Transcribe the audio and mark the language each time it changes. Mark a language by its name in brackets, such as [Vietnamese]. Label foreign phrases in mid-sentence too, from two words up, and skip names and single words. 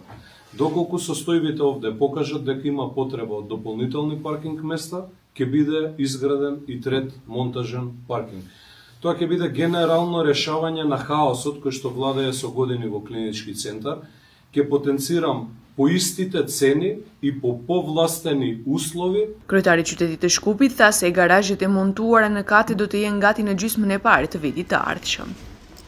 [Macedonian] Доколку состојбите овде покажат дека има потреба од дополнителни паркинг места, ќе биде изграден и трет монтажен паркинг. Тоа ќе биде генерално решавање на хаосот кој што владее со години во клинички центар. Ќе потенцирам по истите цени и по повластени услови. [Albanian] Kryetari i qytetit të Shkupit tha se garazhet e montuara në kate do të jenë gati në gjysmën e parë të vitit të ardhshëm.